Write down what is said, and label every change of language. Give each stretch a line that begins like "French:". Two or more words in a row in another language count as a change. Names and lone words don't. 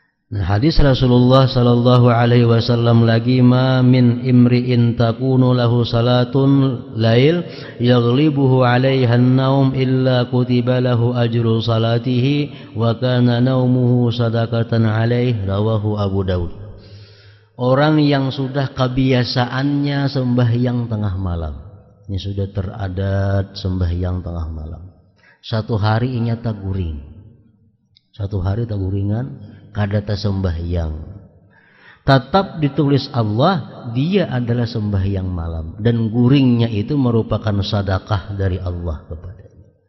Banjar: Nah, hadis Rasulullah
Arabic: صلى الله عليه وسلم lagi, ما من امرئ تكون له صلاة ليل يغلبه عليها النوم إلا كتب له أجر صلاته وكان نومه صدقة عليه، رواه أبو داود.
Banjar: Orang yang sudah kebiasaannya sembahyang tengah malam, ini sudah teradat sembahyang tengah malam, satu hari inya taguring, satu hari taguringan kadata sembahyang, tetap ditulis Allah dia adalah sembahyang malam, dan guringnya itu merupakan sedekah dari Allah kepadanya.